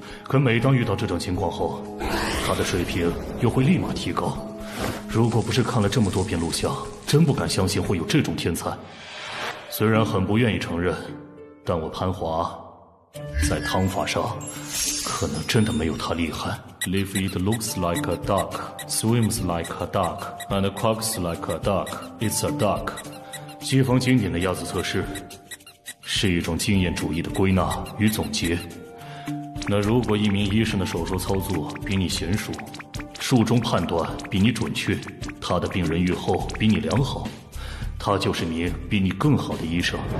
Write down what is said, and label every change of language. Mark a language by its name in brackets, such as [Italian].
[Chinese] 可每当遇到这种情况后，他的水平又会立马提高。如果不是看了这么多遍录像，真不敢相信会有这种天才。虽然很不愿意承认，但我潘华在汤法上可能真的没有他厉害。 [English] If it looks like a duck, swims like a duck, and quacks like a duck, it's a duck。 [Chinese] 西方经典的鸭子测试是一种经验主义的归纳与总结。那如果一名医生的手术操作比你娴熟，术中判断比你准确，他的病人愈后比你良好，他就是名比你更好的医生。